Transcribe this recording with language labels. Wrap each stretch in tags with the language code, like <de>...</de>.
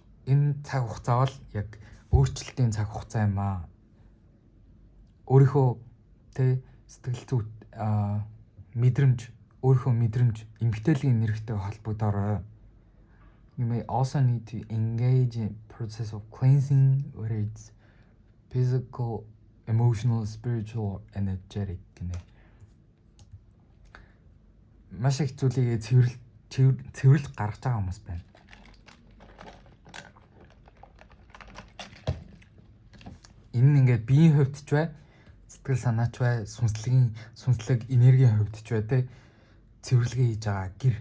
<mn>Энэ цаг хугацаа бол яг өөрчлөлтийн цаг хугацаа юм аа. Өөрийнхөө тэ сэтгэл зүйн өөрийнхөө мэдрэмж, эмгтээлийн нэрхтэй холбогдоор</mn> <en>you may also need to engage in process of cleansing, whether it's physical, emotional, spiritual, energetic</en> <mn>гэнэ. Маш их зүйлийг цэвэрлж гаргаж байгаа хүмүүс байна. Энэ нь ингээд биеийн хувьд ч бай, сэтгэл санаач бай, сүнслэг энергийн хувьд ч бай те цэвэрлэгээ хийж байгаа.</mn>